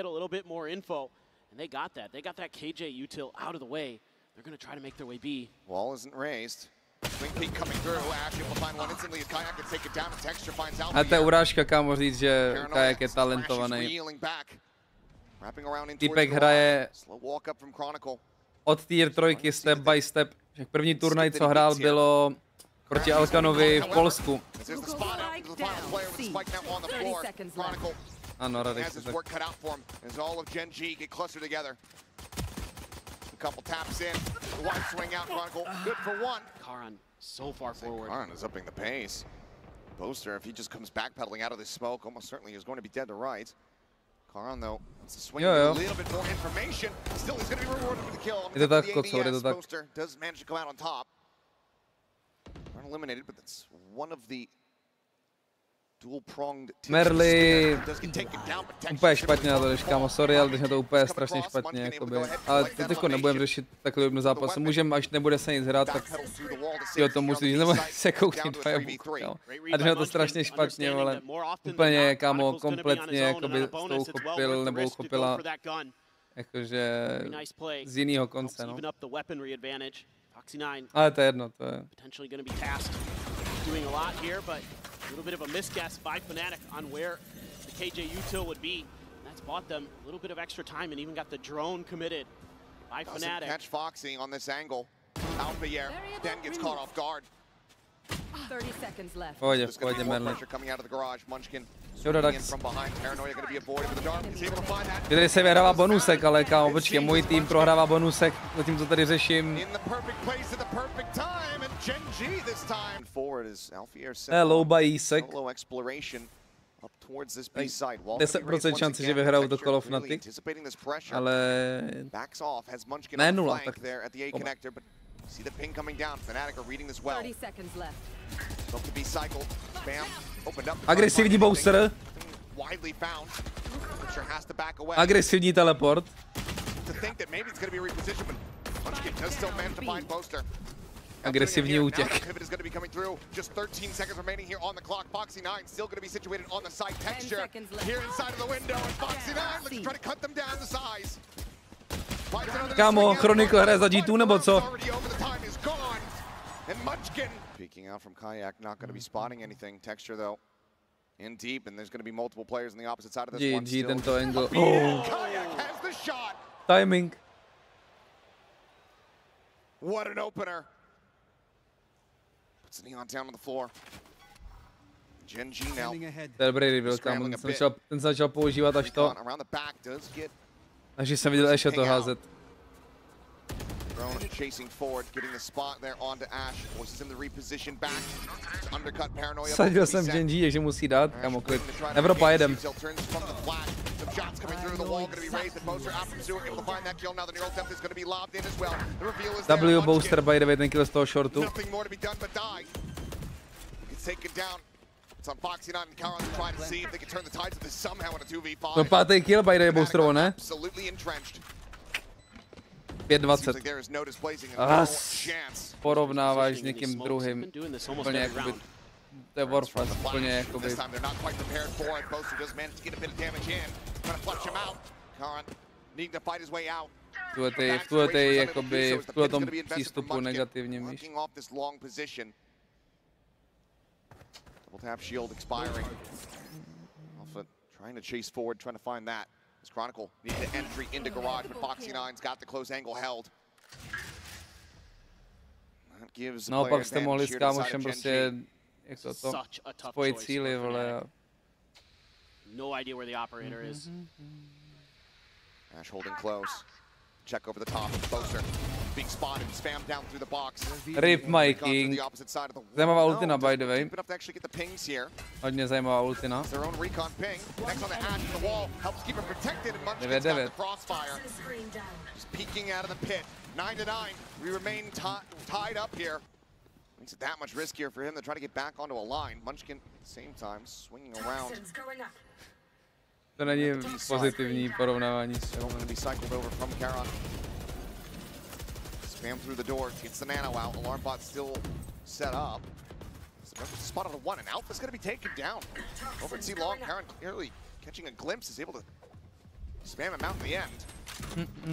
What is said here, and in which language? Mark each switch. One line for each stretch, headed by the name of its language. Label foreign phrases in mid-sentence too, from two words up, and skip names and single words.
Czech: A to je urážka, kámo, říct, že Kayak je talentovaný. Týpek hraje od tier 3
English: step by step.
Czech: První turnaj, co hrál, bylo proti Alkanovi v Polsku. Ano, Radek se tak.
English: Couple taps in, the wide swing out, Chronicle, good for 1. Karan so far forward. Karan is upping the pace. Boaster, if he just comes backpedaling out of this smoke, almost certainly is going to be dead to right. Karan though, wants to swing a little bit more information. Still, he's going to be rewarded with the kill.
Czech: Je to tak, ADS,
English: Boaster does manage to come out on top. Not eliminated, but that's one of the
Czech: Merly úplně špatně na to jdeš, kámo, sorry, ale jdeš na to úplně strašně špatně, jakoby. Ale teď jako nebudem řešit takový jednu zápas. Můžeme, až nebude se nic hrát, tak si o tom musíš říct, nebo se koukni do e-booku, kámo. A jdeš na to strašně špatně, ale úplně, kámo, kompletně, jakoby s tou uchopil, nebo uchopila, jakože z jinýho konce, no. Ale to je jedno, to je.
English: A little bit of a misguess by Fnatic on where the KJ util would be. That's bought them a little bit of extra time and even got the drone committed by Fnatic. Catch Foxy on this angle. Out the air, then gets caught off guard. 30 seconds left.
Czech: Pohodě, Merly.
English: Coming out of the garage, Munchkin.
Czech: Tady se vyhrává bonusek, ale kámo, počkej, můj tým prohrává bonusek, zatím to tady řeším.
English: Low by Isek.
Czech: 10% šance, že vyhrajou to Call of Fnatic, ale ne 0, tak
English: see the ping coming down. Fnatic are reading this well. 30 seconds left. Love to be cycled. Bam. Opened up.
Czech: Agresivní booster.
English: Widely found. Sure has to back away.
Czech: Agresivní teleport.
English: To think that maybe it's going to be repositioned, but Munchkin does still manage to find Boaster.
Czech: Agresivní útěk.
English: Pivot is going to be coming through. Just 13 seconds remaining here on the clock. Foxy9 still going to be situated on the side. Texture here inside of the window, and Foxy9 looks to try to cut them down to size.
Czech: Kámo, Chronicle hraje za G2 nebo co?
English: Peeking out from Kayak, not going to be spotting anything. Texture though, in deep, and there's going to be multiple players on the opposite side of this one.
Czech: GG tento angle.
English: Kayak has the shot. Timing. What an opener. Puts Neon down on the floor. Gen G now.
Czech: To je dobrý reveal, kámo, ten začal používat až to. Takže jsem viděl ještě to házet. Sadil jsem Gen G, takže musí dát, kámo, klid. Evropa jedem. W Booster
English: by the way,
Czech: ten kill z toho shortu.
English: It's on Foxy9 and Karon trying to see if they can turn the tides of this somehow in a 2v5.
Czech: To pátý kill,
English: by the way,
Czech: boostrovo, ne?
English: Absolutely entrenched. 5:20. Like there is no displacing and no chance.
Czech: Porovnáváš s někým druhým. Úplně jakoby, to je Warface, úplně jakoby.
English: This time they're not quite prepared for it. Boaster does manage to get a bit of damage in. Trying to flush him out. Karon needing to fight his way out.
Czech: V tuhletom přístupu negativním, víš.
English: Double tap shield expiring. Alpha trying to chase forward, trying to find that. As Chronicle needed the entry into garage, but Foxy9's got the close angle held. That gives the
Czech: Naopak jste
English: player
Czech: mohli
English: advantage
Czech: s
English: here to
Czech: kámošem
English: side of
Czech: prostě,
English: Gen G.
Czech: jak to, spojit síly, vole.
English: No idea where the operator is. Ash holding close. Check over the top. Boaster being spotted, spammed down through the box. Rip My King.
Czech: Zajímavá ultina,
English: by the way.
Czech: Hodně zajímavá ultina. 9-9.
English: Just peeking out of the pit. 9-9. We remain tied up here. Makes it that much riskier for him to try to get back onto a line. Munchkin, at the same time, swinging around.
Czech: To není pozitivní porovnávání s
English: Going to be cycled over from Karon. Spam through the door, gets the nano out. Alarm bot still set up. Spotted a one, and Alpha's going to be taken down. Over at C-Long, Karon clearly catching a glimpse, is able to spam him out in the end.